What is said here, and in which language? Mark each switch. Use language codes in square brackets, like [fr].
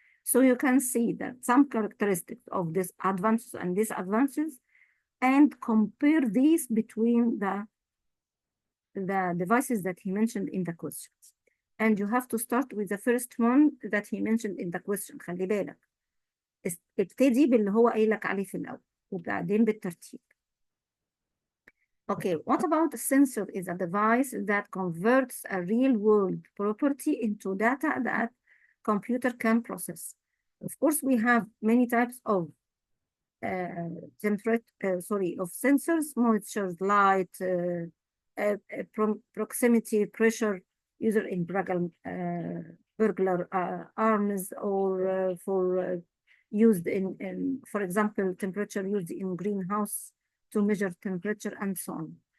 [en] So you can see that some characteristics of this advances and disadvantages, and compare these between the devices that he mentioned in the questions. And you have to start with the first one that he mentioned in the question. [ar] خلي بالك. ابتدي باللي هو قايل لك عليه في الأول وبعدين بالترتيب. [en] Okay, what about a sensor is a device that converts a real-world property into data that computer can process. Of course, we have many types of of sensors, moisture, light, proximity, pressure, user in burglar arms, or used in, for example, temperature used in greenhouse to measure temperature and so on.